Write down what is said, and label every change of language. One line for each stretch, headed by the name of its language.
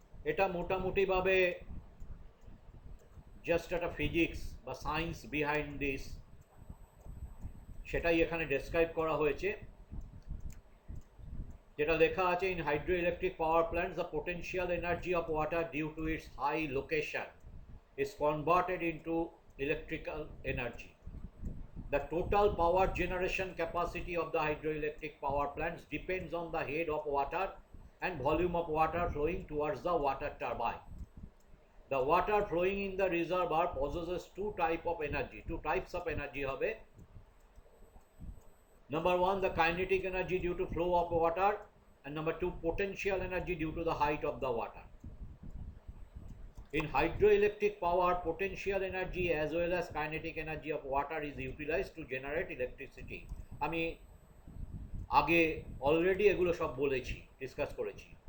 Bangla: এটা মোটামুটিভাবে জাস্ট একটা ফিজিক্স বা সায়েন্স বিহাইন্ড দিস, সেটাই এখানে ডেসক্রাইব করা হয়েছে। যেটা লেখা আছে,
English: In hydroelectric power plants the potential energy of water due to its high location is converted into electrical energy. The total power generation capacity of the hydroelectric power plants depends on the head of water and volume of water flowing towards the water turbine. The water flowing in the reservoir possesses two types of energy hobe. Number one, the kinetic energy due to flow of water, and number two, potential energy due to the height of the water. In hydroelectric power, potential energy as well as kinetic energy of water is utilized to generate electricity.
Bangla: আমি আগে already এগুলো সব বলেছি, discuss করেছি।